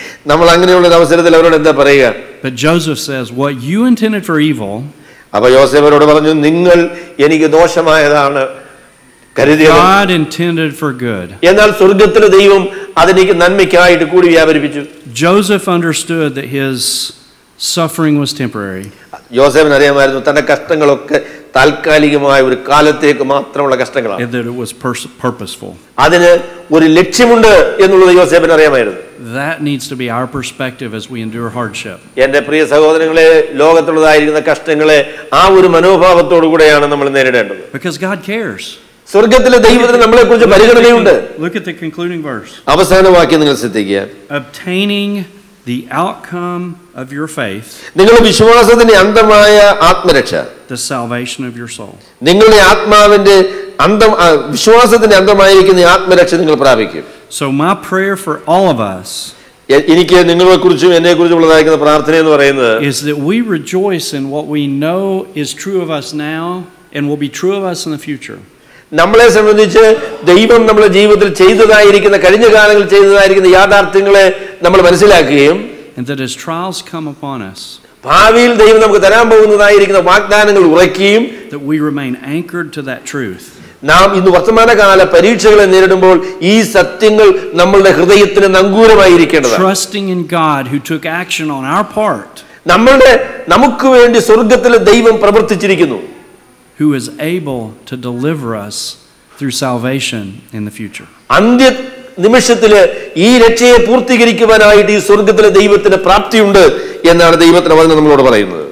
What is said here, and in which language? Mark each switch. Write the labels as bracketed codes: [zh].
[ml] നമ്മൾ അങ്ങനെയുള്ള ഒരു അവസരത്തിൽ അവരോട് എന്താ പറയുക? [en] But Joseph says, what you intended for evil, [ml] അപ്പോൾ യോസേഫിനോട് പറഞ്ഞു, നിങ്ങൾ എനിക്ക് ദോഷമായതാണ് കരുതിയത്, [en] God intended for good. [ml] എന്നാൽ സ്വർഗ്ഗത്തിലെ ദൈവം അതെനിക്ക് നന്മയ്ക്കായിട്ട് കൂടി വ്യാപരിപ്പിച്ചു. [en] Joseph understood that his suffering was temporary. [ml] യോസേഫിന് അറിയാമായിരുന്നു തന്റെ കഷ്ടങ്ങളൊക്കെ താൽക്കാലികമായ ഒരു കാലത്തേക്ക് മാത്രമുള്ള കഷ്ടങ്ങളാണ്. [en] And that it was purposeful. [ml] അതിന് ഒരു ലക്ഷ്യമുണ്ട് എന്നുള്ളത് യോസേഫിന് അറിയാമായിരുന്നു. [en] That needs to be our perspective as we endure hardship. [ml] എൻ്റെ പ്രിയ സഹോദരങ്ങളെ, ലോകത്തുള്ളതായിരിക്കുന്ന കഷ്ടങ്ങളെ ആ ഒരു മനോഭാവത്തോടു കൂടെയാണ് നമ്മൾ നേരിടേണ്ടത്. [en] Because God cares. [ml] സ്വർഗ്ഗത്തിലെ ദൈവത്തിന് നമ്മളെക്കുറിച്ച് പരിഗണനയുണ്ട്. [en] Look at the concluding verse. [ml] അവസാന വാക്യം നിങ്ങൾ ശ്രദ്ധിക്കുക. [en] Obtaining the outcome of your faith, [ml] നിങ്ങളുടെ വിശ്വാസത്തിന്റെ അന്തമായ ആത്മരക്ഷ, [en] the salvation of your soul. [ml] നിങ്ങളുടെ ആത്മാവിന്റെ വിശ്വാസത്തിന്റെ അന്തമായിരിക്കുന്ന ആത്മരക്ഷ നിങ്ങൾ പ്രാപിക്കും. [en] So my prayer for all of us [ml] എനിക്ക് നിങ്ങളെക്കുറിച്ചും എന്നെക്കുറിച്ചുള്ളതായിരിക്കുന്ന പ്രാർത്ഥന എന്ന് പറയുന്നത് [en] is that we rejoice in what we know is true of us now and will be true of us in the future. [ml] നമ്മളെ സംബന്ധിച്ച് ദൈവം നമ്മുടെ ജീവിതത്തിൽ ചെയ്തതായിരിക്കുന്ന കഴിഞ്ഞ കാലങ്ങളിൽ ചെയ്തതായിരിക്കുന്ന യാഥാർത്ഥ്യങ്ങളെ നമ്മൾ മനസ്സിലാക്കുകയും [en] and that as trials come upon us, [ml] ഭാവിയിൽ ദൈവം നമുക്ക് തരാൻ പോകുന്നതായിരിക്കുന്ന വാഗ്ദാനങ്ങൾ ഉറക്കുകയും [en] that we remain anchored to that truth. [ml] നാം ഇന്ന് വർത്തമാനകാല പരീക്ഷകളെ നേരിടുമ്പോൾ ഈ സത്യങ്ങൾ നമ്മളുടെ ഹൃദയത്തിന് നങ്കൂരമായിരിക്കേണ്ടതാണ്. [en] Trusting in God who took action on our part, [ml] നമുക്ക് വേണ്ടി സ്വർഗ്ഗത്തിലെ ദൈവം പ്രവർത്തിച്ചിരിക്കുന്നു, [en] who is able to deliver us through salvation in the future. [ml] അന്ത്യ നിമിഷത്തില് ഈ രക്ഷയെ പൂർത്തീകരിക്കുവാനായിട്ട് ഈ സ്വർഗ്ഗത്തിലെ ദൈവത്തിന് പ്രാപ്തിയുണ്ട് എന്നാണ് ദൈവത്തിന്റെ വചനം നമ്മളോട് പറയുന്നത്.